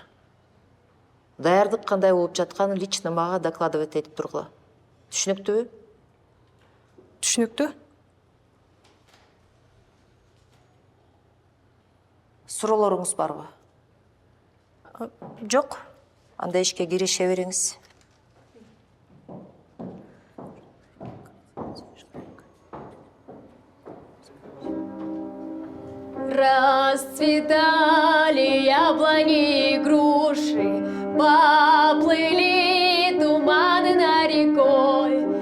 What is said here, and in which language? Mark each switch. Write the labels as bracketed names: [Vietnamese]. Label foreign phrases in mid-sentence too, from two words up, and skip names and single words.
[Kyrgyz] Даярдык кандай болуп жатканын лично мага докладывать этип тургула. Түшүнүктүүбү? Түшүнүктүү? Суроолоруңуз барбы? Жок. Анда ишке киреше бериңиз. [Russian] Расцветали яблони и груши, поплыли туманы над рекой.